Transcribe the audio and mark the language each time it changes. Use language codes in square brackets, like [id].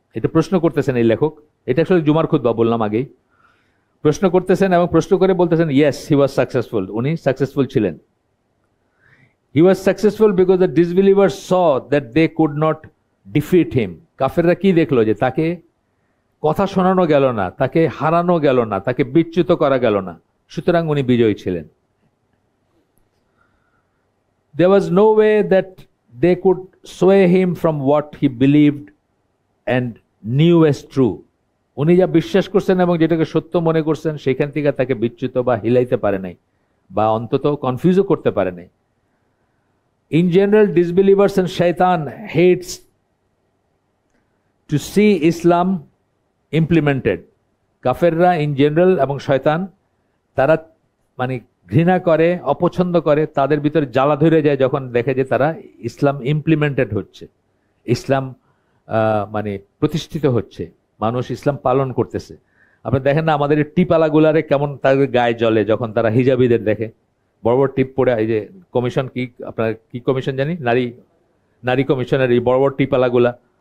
[bn] এটা প্রশ্ন করতেছেন এই লেখক, এটা আসলে জুমার খুতবা বললাম আগেই। প্রশ্ন করতেছেন এবং প্রশ্ন করে বলতেছেন [en] yes, he was successful, [bn] উনি সাকসেসফুল ছিলেন। [en] He was successful because the disbelievers saw that they could not defeat him. [bn] কাফেররা কি দেখলো? যে তাকে কথা শোনানো গেল না, তাকে হারানো গেল না, তাকে বিচ্যুত করা গেল না, সুতরাং উনি বিজয়ী ছিলেন। [en] There was no way that they could sway him from what he believed and knew as true. [bn] উনি যা বিশ্বাস করছেন এবং যেটাকে সত্য মনে করছেন, সেখান থেকে তাকে বিচ্যুত বা হিলাইতে পারে নাই, বা অন্তত কনফিউজও করতে পারে নাই। [en] In general, disbelievers and shaitan hates to see Islam implemented. [bn] কাফেররা ইন জেনারেল এবং শয়তান তারা মানে ঘৃণা করে, অপছন্দ করে, তাদের ভিতরে জ্বালা ধরে যায় যখন দেখে যে তারা ইসলাম ইমপ্লিমেন্টেড হচ্ছে, ইসলাম মানে প্রতিষ্ঠিত হচ্ছে, মানুষ ইসলাম পালন করতেছে। আপনি দেখেন না আমাদের এই টিপালাগুলারে কেমন তাদের গায়ে জ্বলে যখন তারা হিজাবিদের দেখে, বড় বড় টিপ পরে, এই যে কমিশন কি আপনার কি কমিশন জানি, নারী কমিশনের এই বড় বড় টিপালাগুলা।